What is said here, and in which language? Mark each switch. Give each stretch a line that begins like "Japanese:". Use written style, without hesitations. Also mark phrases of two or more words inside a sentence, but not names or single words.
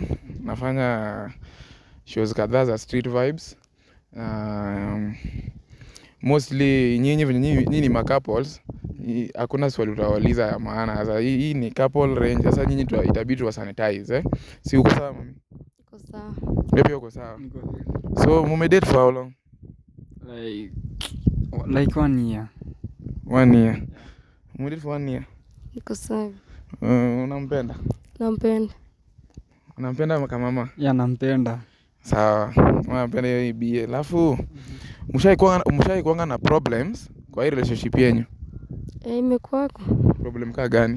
Swahili: Nafanya shows kadhaa za Street Vibes. Mostly nyinyi ni couples. Hakuna swali utawauliza ya maana. Sasa hii ni
English: couple range.
Swahili: Sasa nyinyi itabidi wa sanitize Si uko sawa mami? Uko sawa. Maybe uko sawa.
English: So mumedate for how long? Like 1 year. 1 year. Mumedate for 1 year.
Swahili: Uko sawa. Unampenda? Nampenda. Unampenda kama mama? Ya nampenda. Sawa. Unampenda hiyo BA. Alafu mshaikuanga na problems kwa hii relationship yenu? Imekuwa Problem ka gani?